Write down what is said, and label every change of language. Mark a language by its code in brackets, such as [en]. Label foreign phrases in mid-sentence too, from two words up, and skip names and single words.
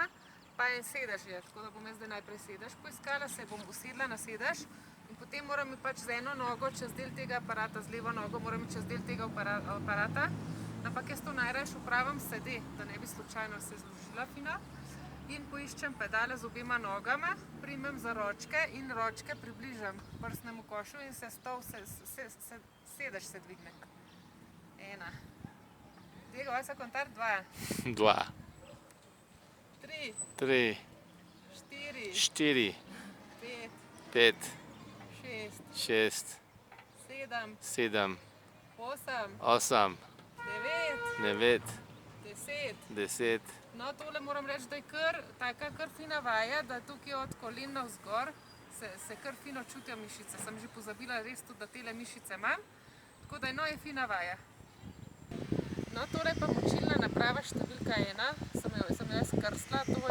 [sl] Pa en sedež je, tako da bom jaz zdaj najprej sedež poiskala, se bom usedla na sedež in potem moram pač z eno nogo čez del tega aparata, z levo nogo moram čez del tega aparata. Ampak jaz to najrajš upravim sede, da ne bi slučajno se zložila fino. In poiščem pedale z obema nogama, primem za ročke in ročke približam prsnemu košu in sedež se dvigne. 1. [es] Diego, vas a contar 2. 2, 3, 3, 4, 4, 5, 5, 6, 6, 7, 7, 8, 8, 9, 9, 10. 10. [sl] No, tole moram reči, da je kar fina vaja, da tukaj od kolen navzgor se kar fino čutijo mišice. Sem že pozabila res tudi, da tele mišice imam. Tako da je fina vaja. No, tole je pa močilna naprava številka 1. Sem jo jaz krstila.